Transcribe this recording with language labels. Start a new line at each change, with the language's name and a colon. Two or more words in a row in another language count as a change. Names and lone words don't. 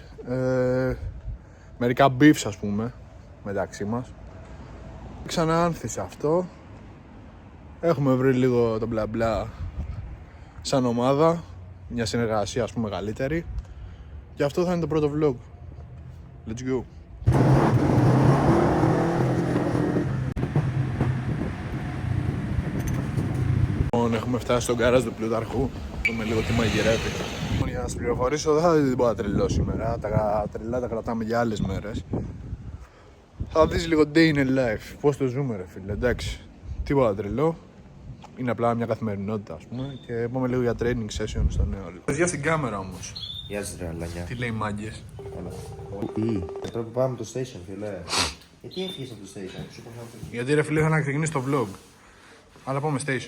Greek: Μερικά beefs, ας πούμε, μεταξύ μας. Ξαναάνθησε αυτό. Έχουμε βρει λίγο το μπλα μπλα σαν ομάδα, μια συνεργασία, ας πούμε, μεγαλύτερη. Και αυτό θα είναι το πρώτο vlog.
English: Let's go.
Greek: Λοιπόν, έχουμε φτάσει στον γκαράζ του Πλούταρχου. Δούμε λίγο τι μαγειρεύει. Για να σας πληροφορήσω, δεν θα δείτε τίποτα τρελό σήμερα. Τα τρελά τα κρατάμε για άλλες μέρες. Θα δεις λίγο
English: day in a life,
Greek: πώς το ζούμε, ρε φίλε, εντάξει. Τίποτα τρελό. Είναι απλά μια καθημερινότητα, ας πούμε. Και πάμε λίγο για
English: training session
Greek: στο νέο. Παιδιά στην κάμερα όμως. Γεια σας ρε αλάνια. Τι λέει μάγκες? Τι, τώρα που πάμε το station, φίλε. Γιατί έφυγες από το station? Γιατί ρε φίλε, ήθελα να ξεκινήσει το vlog. Αλλά πάμε station.